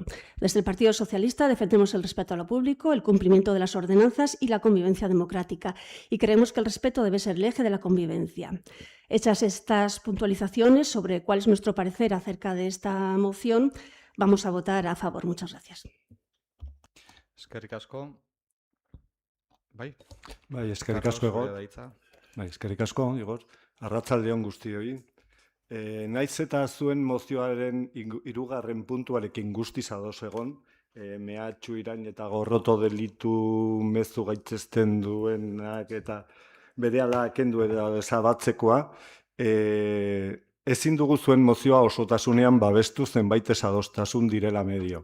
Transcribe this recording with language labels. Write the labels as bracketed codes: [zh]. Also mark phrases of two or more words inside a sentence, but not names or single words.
[es] Desde el Partido Socialista defendemos el respeto a lo público, el cumplimiento de las ordenanzas y la convivencia democrática, y creemos que el respeto debe ser el eje de la convivencia. Hechas estas puntualizaciones sobre cuál es nuestro parecer acerca de esta moción, vamos a votar a favor. Muchas gracias. [eu] Eskerrik asko. Bai, Bai, eskerrik Carlos, asko, zurea Igor. da hitza. Bai, eskerrik asko, Igor. Arratsalde on guztioi. Naiz eta zuen mozioaren hirugarren puntuarekin guztiz ados egon, mehatxu irain eta gorroto delitu mezu gaitzezten duenak eta berehala kendu edo desabatzekoa, ezin dugu zuen mozioa osotasunean babestu zenbait esadostasun direla medio.